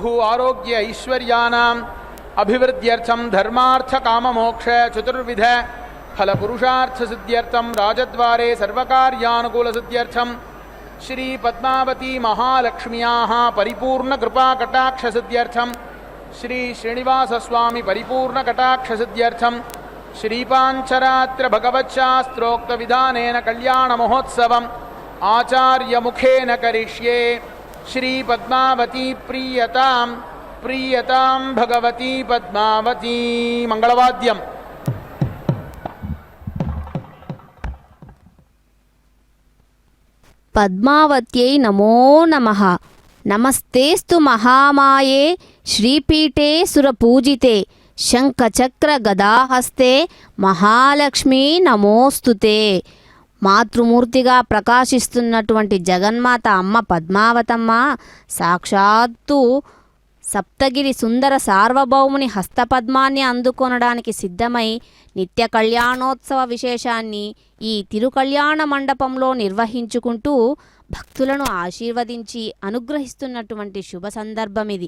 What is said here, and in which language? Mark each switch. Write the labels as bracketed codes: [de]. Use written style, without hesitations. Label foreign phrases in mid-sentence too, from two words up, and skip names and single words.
[sa] आरोग्य ऐश्वर्यानाम् अभिवृद्ध्यर्थं धर्मार्थ काममोक्ष चतुर्विध फलपुरुषार्थसिद्ध्यर्थं राजद्वारे सर्वकार्यानुकूलसिद्ध्यर्थं श्री पद्मावती महालक्ष्म्याः परिपूर्णकृपाकटाक्षसिद्ध्यर्थं श्री श्रीनिवासस्वामी परिपूर्णकटाक्षसिद्ध्यर्थं श्रीपाञ्चरात्र भगवच्छास्त्रोक्तविधानेन कल्याणमहोत्सवम् आचार्यमुखेन करिष्ये। श्री पद्मावती प्रीयतां प्रीयतां भगवती पद्मावती। मंगलवाद्यम्। పద్మావత్యై నమో నమః. నమస్తేస్తు మహామాయే శ్రీపీఠే సురపూజితే శంఖచక్ర గదాహస్తే మహాలక్ష్మీ నమోస్తుతే. [te] మాతృమూర్తిగా ప్రకాశిస్తున్నటువంటి జగన్మాత అమ్మ పద్మావతమ్మ సాక్షాత్తు సప్తగిరి సుందర సార్వభౌముని హస్తపద్మాన్ని అందుకొనడానికి సిద్ధమై నిత్య కళ్యాణోత్సవ విశేషాన్ని ఈ తిరుకళ్యాణ మండపంలో నిర్వహించుకుంటూ భక్తులను ఆశీర్వదించి అనుగ్రహిస్తున్నటువంటి శుభ సందర్భం ఇది.